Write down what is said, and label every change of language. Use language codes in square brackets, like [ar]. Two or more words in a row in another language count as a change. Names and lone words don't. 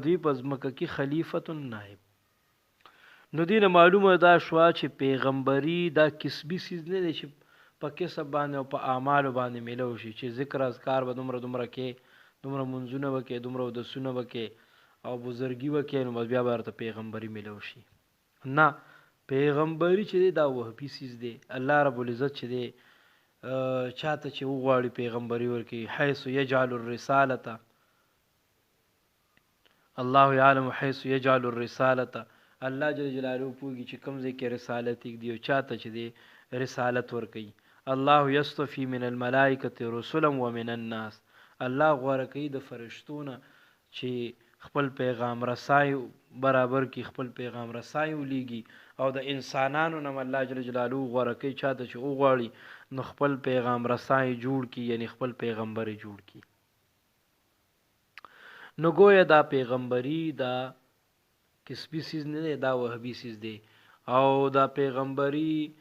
[ps] په ځمکه کې خلیفة نائب نو دینه معلومه دا شوا چې پیغمبري دا کسبي سیز نه دی چې په کسب باندې او په اعمالو باندې ملو شي چې ذکر اذکار به دومره کې دومره منځونه وکې دومره ودسونه وکې او بزرګي وکې نو بیا به ورته پیغمبري ملو شي نه پیغمبري چې دی دا وهبي سیز دی [ar] الله رب العزت [ps] چې دی چاته چې وغواړي پیغمبري ورکي [ar] حيث يجعل الرسالة الله يعلم حيث يجعل الرسالة الله جل جلاله [ps] پوږي چې کوم ځای کې رسالت دی او چاته چې دی رسالت ورکي [ar] الله يصطفي من الملائکه رسلا ومن الناس [ps] الله غوړه کوي د فرشتونه چې خپل پیغام رسای برابر کی خپل پیغام رسای ولېږي او د انسانانو نم الله جل جلاله غوړه کوي چاته چې وغواړي نو خپل پیغام رسای جوړ کی یعنی خپل پیغمبر جوړ کی نو گویا دا پیغمبري دا کسبی سیز نه دی دا وهبي سیز دی او دا پیغمبري